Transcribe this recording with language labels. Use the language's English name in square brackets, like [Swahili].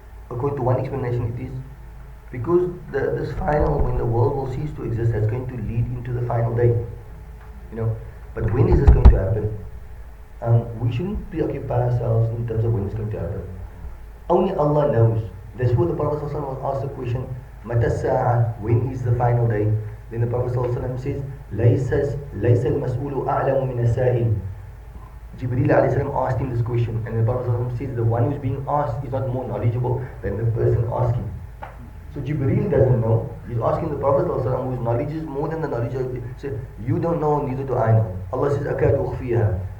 [English] According to one explanation, it is because this final, when the world will cease to exist, that's going to lead into the final day. But when is this going to happen? We shouldn't preoccupy ourselves in terms of when it's going to happen. Only Allah knows. That's why the Prophet ﷺ was asked the question, Mata Sa'a, when is the final day? Then the Prophet ﷺ says, [Arabic] لَيْسَ الْمَسْئُولُ أَعْلَمُ مِنَ السَّائِلِ. [English] Jibreel alayhi salam asked him this question, and the Prophet says the one who's being asked is not more knowledgeable than the person asking. So Jibreel doesn't know. He's asking the Prophet ﷺ, whose knowledge is more than the knowledge of. So you don't know, neither do I know. Allah says, "Akad ukhfiha."